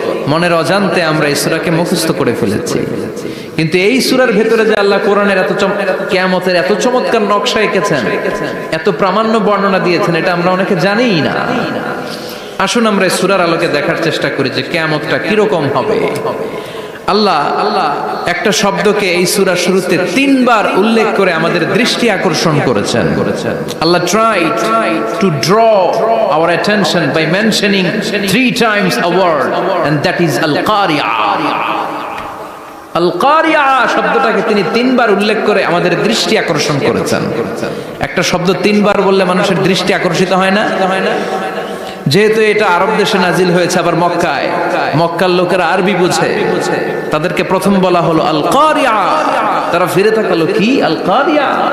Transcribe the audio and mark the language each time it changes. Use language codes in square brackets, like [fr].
[bn] মনের অজান্তে আমরা এই সূরাকে মুখস্থ করে ফেলেছি। কিন্তু এই সূরার ভেতরে যে আল্লাহ কোরআনের কিয়ামতের এত চমৎকার নকশা এঁকেছেন, এত প্রামাণ্য বর্ণনা দিয়েছেন, এটা আমরা অনেকে জানিই না। আসুন আমরা এই সূরার আলোকে দেখার চেষ্টা করি যে কিয়ামতটা কিরকম হবে। আল্লাহ একটা শব্দকে এই সূরার শুরুতে 3 বার উল্লেখ করে আমাদের দৃষ্টি আকর্ষণ করেছেন। [en] Allah tried to draw our attention by mentioning 3 times a word, and that is al-qari'ah. [bn] আল-কারিয়া শব্দটাকে তিনি 3 বার উল্লেখ করে আমাদের দৃষ্টি আকর্ষণ করেছেন। একটা শব্দ 3 বার বললে মানুষের দৃষ্টি আকর্ষিত হয় না? যেহেতু এটা আরব দেশে নাজিল হয়েছে, আবার মক্কায়, মক্কার লোকেরা আরবি বুঝে, তাদেরকে প্রথম বলা হলো আল কারিয়া, তারা ফিরে তাকালো কি আল কারিয়া।